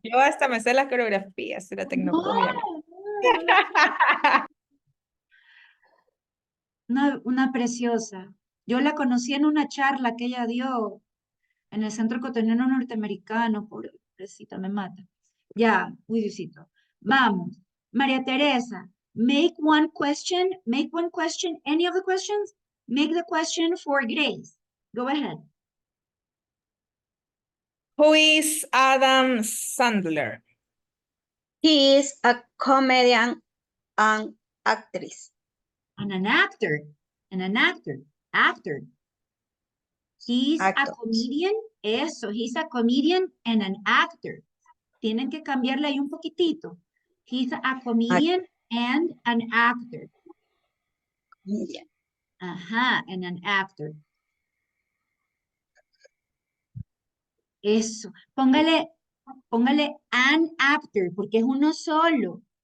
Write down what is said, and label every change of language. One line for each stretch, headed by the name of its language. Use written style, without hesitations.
Spanish: Yo hasta me sé las coreografías de la No, tecnocomia. no, una preciosa. Yo la conocí en una charla que ella dio en el Centro Cotonero Norteamericano. Pobrecita, me mata. Ya, uy, Diosito. Vamos.
English: María Teresa, make one question, any of the questions, make the question for Grace. Go ahead. Who is Adam Sandler? He is a comedian and actress. And an actor, actor. He's a Actor. comedian,
Spanish: eso,
English: he's a comedian and an actor.
Spanish: Tienen que cambiarle ahí un poquitito.
English: He's a comedian and an actor. Comedian. Ajá, and an actor.
Spanish: Eso. Póngale
English: an actor,
Spanish: porque es uno solo.